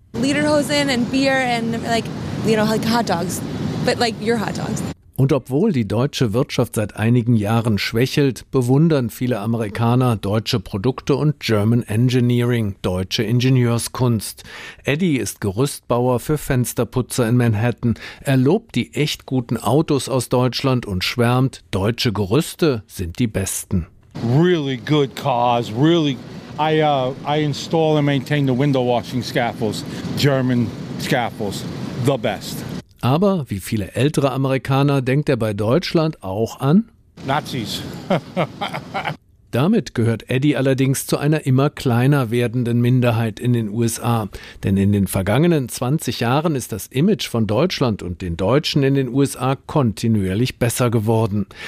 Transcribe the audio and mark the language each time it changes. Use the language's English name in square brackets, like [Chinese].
[English] Lederhosen and beer and like, you know, like hot dogs, but like your hot dogs. [German] Und obwohl die deutsche Wirtschaft seit einigen Jahren schwächelt, bewundern viele Amerikaner deutsche Produkte und German Engineering, deutsche Ingenieurskunst. Eddie ist Gerüstbauer für Fensterputzer in Manhattan. Er lobt die echt guten Autos aus Deutschland und schwärmt, deutsche Gerüste sind die besten. [English] Really good cars, really. I install and maintain the window washing scaffolds, German scaffolds, the best. [German] Aber wie viele ältere Amerikaner denkt er bei Deutschland auch an Nazis. Damit gehört Eddie allerdings zu einer immer kleiner werdenden Minderheit in den USA. Denn in den vergangenen 20 Jahren ist das Image von Deutschland und den Deutschen in den USA kontinuierlich besser geworden.